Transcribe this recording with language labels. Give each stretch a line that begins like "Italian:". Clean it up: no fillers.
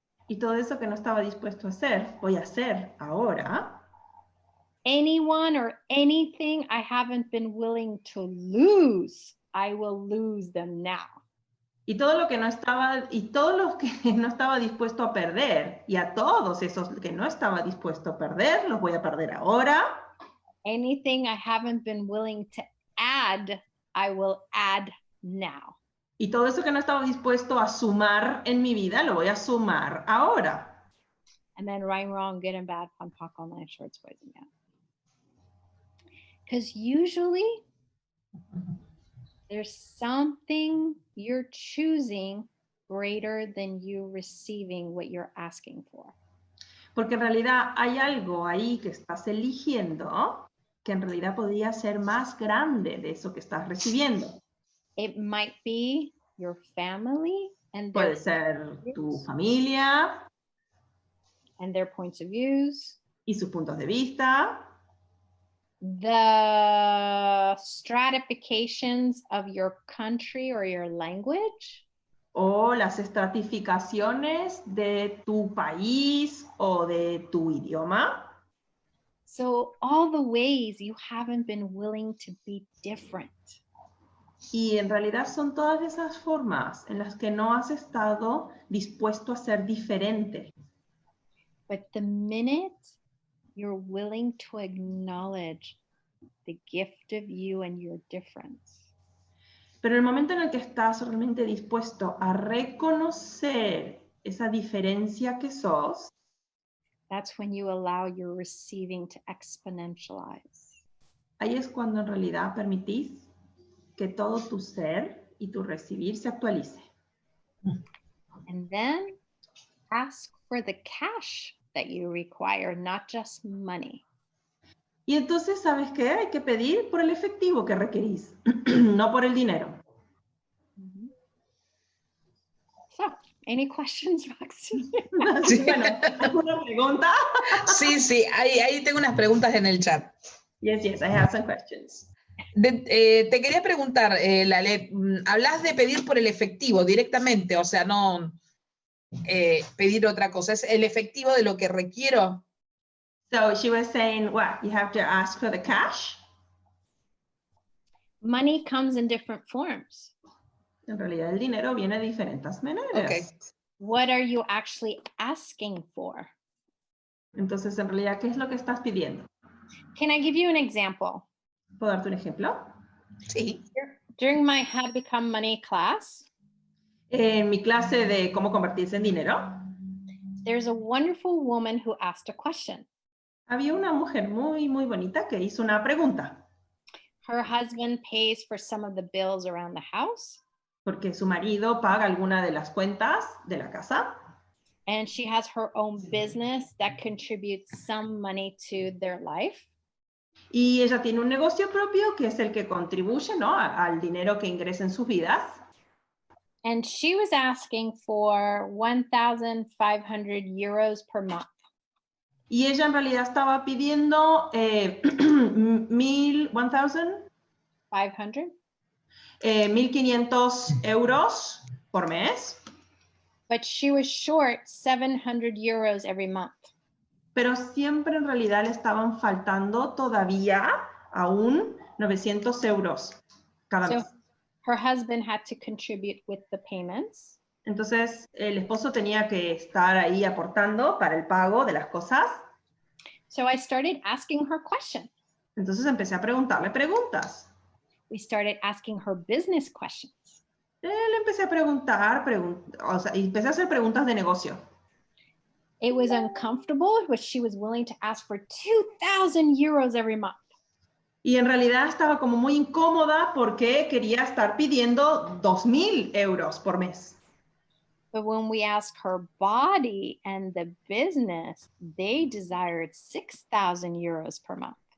Spanish: Y todo eso que no estaba dispuesto a hacer, voy a hacer ahora.
English: Anyone or anything I haven't been willing to lose, I will lose them now.
Spanish: Y todo lo que no estaba, y todos los que no estaba dispuesto a perder, y a todos esos que no estaba dispuesto a perder, los voy a perder ahora.
English: Anything I haven't been willing to add, I will add now.
Spanish: Y todo eso que no estaba dispuesto a sumar en mi vida, lo voy a sumar ahora.
English: And then right, wrong, good and bad, 𝒂𝒒 all nine shorts, boys and beyonds. Because usually there's something you're choosing greater than you receiving what you're asking for.
Spanish: Porque en realidad hay algo ahí que estás eligiendo que en realidad podría ser más grande de eso que estás recibiendo.
English: It might be your family and their
Spanish: Puede ser tu familia
English: and their points of views.
Spanish: y sus puntos de vista.
English: The stratifications of your country or your language.
Spanish: O las estratificaciones de tu país o de tu idioma.
English: So all the ways you haven't been willing to be different.
Spanish: Y en realidad son todas esas formas en las que no has estado dispuesto a ser diferente.
English: But the minute you're willing to acknowledge the gift of you and your difference,
Spanish: Pero en el momento en el que estás realmente dispuesto a reconocer esa diferencia que sos,
English: that's when you allow your receiving to exponentialize.
Spanish: ahí es cuando en realidad permitís que todo tu ser y tu recibir se actualice.
English: And then ask for the cash that you require, not just money.
Spanish: Y entonces, ¿sabes qué? Hay que pedir por el efectivo que requerís, no por el dinero.
English: So, any questions, Roxy?
Spanish: Sí. Bueno, ¿alguna pregunta? Sí, sí, ahí tengo unas preguntas en el chat.
English: Yes, I have some questions.
Spanish: Te quería preguntar, Lalet, hablas de pedir por el efectivo directamente, o sea, no pedir otra cosa, es el efectivo de lo que requiero.
English: So she was saying, what, you have to ask for the cash? Money comes in different forms.
Spanish: En realidad el dinero viene de diferentes maneras.
English: Okay. What are you actually asking for?
Spanish: Entonces, en realidad, ¿qué es lo que estás pidiendo?
English: Can I give you an example?
Spanish: ¿Puedo darte un ejemplo? Sí.
English: During my How to Become Money class,
Spanish: En mi clase de cómo convertirse en dinero,
English: there's a wonderful woman who asked a question.
Spanish: había una mujer muy, muy bonita que hizo una pregunta.
English: Her husband pays for some of the bills around the house,
Spanish: Porque su marido paga alguna de las cuentas de la casa.
English: and she has her own business that contributes some money to their life.
Spanish: Y ella tiene un negocio propio que es el que contribuye, ¿no?, al dinero que ingresa en sus vidas.
English: And she was asking for 1,500 euros per month.
Spanish: Y ella en realidad estaba pidiendo 1.500 euros por mes.
English: But she was short 700 euros every month.
Spanish: Pero siempre en realidad le estaban faltando todavía aún 900 euros cada mes.
English: Her husband had to contribute with the payments.
Spanish: Entonces el esposo tenía que estar ahí aportando para el pago de las cosas.
English: So I started asking her questions.
Spanish: Entonces empecé a preguntarle preguntas.
English: We started asking her business questions.
Spanish: Le empecé a preguntar, o sea, empecé a hacer preguntas de negocio.
English: It was uncomfortable, but she was willing to ask for 2,000 euros every month.
Spanish: Y en realidad estaba como muy incómoda porque quería estar pidiendo 2.000 euros por mes.
English: But when we asked her body and the business, they desired 6,000 euros per month.